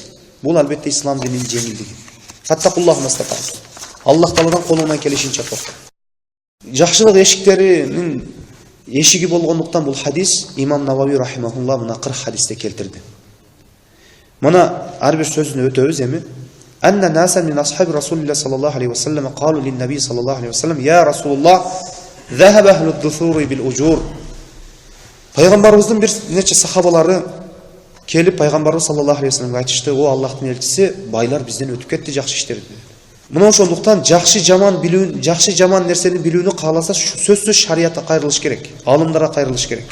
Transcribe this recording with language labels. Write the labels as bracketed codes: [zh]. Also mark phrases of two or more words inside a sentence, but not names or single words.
[ky] Бул албетте ислам дининин жеңилдиги. [ar] فاتقوا الله ما استطعت. [ky] Аллах Тааладан колуңан келишинче корк. Жакшылык эшиктеринин эшиги болгондуктан бул хадис имам Навави рахимахулла мына 40 хадисте келтирди. Мына ар бир сөзүнө өтөбүз эми. [ar] أن ناسا من أصحاب رسول الله صلى الله عليه وسلم قالوا للنبي صلى الله عليه وسلم يا رسول الله ذهب أهل الدثور بالأجور. [ky] Пайгамбарыбыздын бир нече сахабалары келип пайгамбарыбыз [ar] صلى الله عليه وسلم [ky] айтышты: "О Аллахтын элчиси, байлар бизден өтүп кетти жакшы иштерди." Мына ошондуктан жакшы жаман нерсени билүүнү кааласа сөзсүз шариятка кайрылыш керек, алымдарга кайрылыш керек.